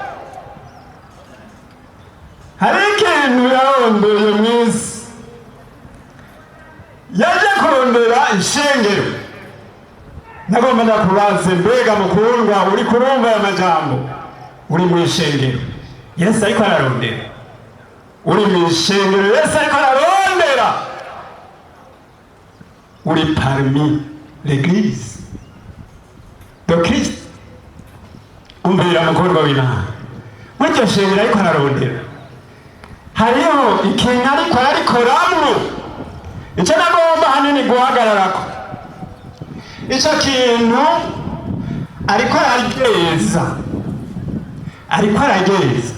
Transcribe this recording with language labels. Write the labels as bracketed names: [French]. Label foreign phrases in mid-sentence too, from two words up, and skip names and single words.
[Rundi] Hari ikintu yarondeye mw'isi, yaje kurondera ishengero. Nagomba ndakubaze, mbega mukundwa, uri kurumva aya majambo? Uri mu ishengero Yesu ariko ararondera? Uri mu ishengero Yesu ariko ararondera? [French] Uri parmi l'église de Christ? [Rundi] Umbwira mukundwa w'Imana, w'iryo shengero ariko ararondera, hariho ikintu ariko ararikoramwo. Ico nagomba hanini guhagararako, ico kintu ariko arageza, ariko arageza.